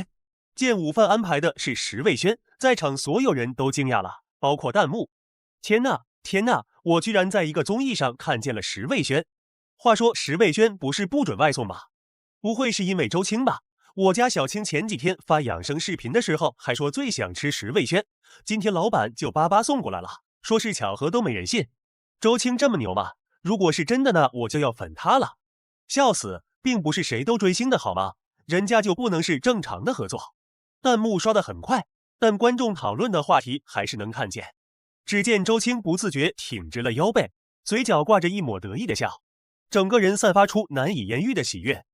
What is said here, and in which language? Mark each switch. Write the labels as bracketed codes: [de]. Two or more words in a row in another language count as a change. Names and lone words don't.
[zh] 見午飯安排的是石味軒，在場所有人都驚訝了，包括彈幕。天哪，天哪，我居然在一個綜藝上看見了石味軒。話說石味軒不是不准外送嗎？不會是因為周青吧？我家小青前幾天發養生視頻的時候還說最想吃石味軒，今天老板就巴巴送過來了，說是巧合都沒人信。周青這麼牛嗎？如果是真的呢，我就要粉他了。笑死，並不是誰都追星的好嗎？人家就不能是正常的合作？彈幕刷得很快，但觀眾討論的話題還是能看見。只見周青不自覺挺直了腰背，嘴角掛着一抹得意的笑，整個人散發出難以言喻的喜悅。